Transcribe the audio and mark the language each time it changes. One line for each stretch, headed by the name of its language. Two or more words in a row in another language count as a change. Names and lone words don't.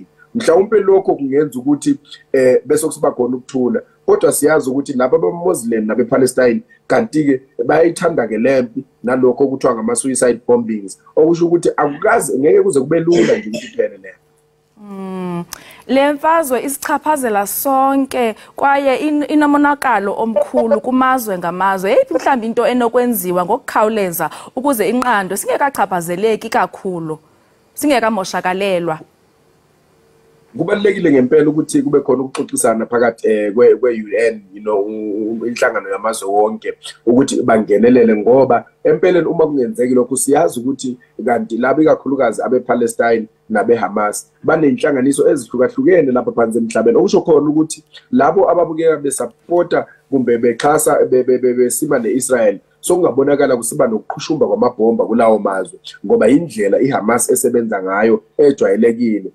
Zulu: Mhlawumbe lokho kungenza ukuthi bese kusiba khona ukuthula, kodwa siyazi ukuthi laba abaMuslim nabePalestine kanti-ke bayayithanda-ke lempi nalokho okuthiwa ngama-
English: suicide bombings,
Zulu: okusho ukuthi akukazi ngeke kuze kube lula nje ukuthi iphele leyo.
Xhosa: Le mfazwe isichaphazela sonke kwaye inomonakalo omkhulu kumazwe ngamazwe. Yeyiphi mhlawumbe into enokwenziwa ngokukhawuleza ukuze inqando singekachaphazeleki kakhulu, singekamoshakalelwa?
Zulu: Kubalulekile ngempela ukuthi kube khona ukuxoxisana phakathi kwe-UN, inhlangano yamazwe wonke ukuthi bangenelele, ngoba empeleni uma kungenzeki lokho siyazi ukuthi kanti laba ikakhulukazi abePalestine nabeHamas banenhlanganiso ezihlukahlukene lapha phansi emhlabeni, okusho khona ukuthi labo ababukeka besupporta kumbe bexhasa besima neIsrael sokungabonakala kusiba nokuqhushumba kwamabhomba kulawo mazwe, ngoba indlela iHamas esebenza ngayo ejwayelekile.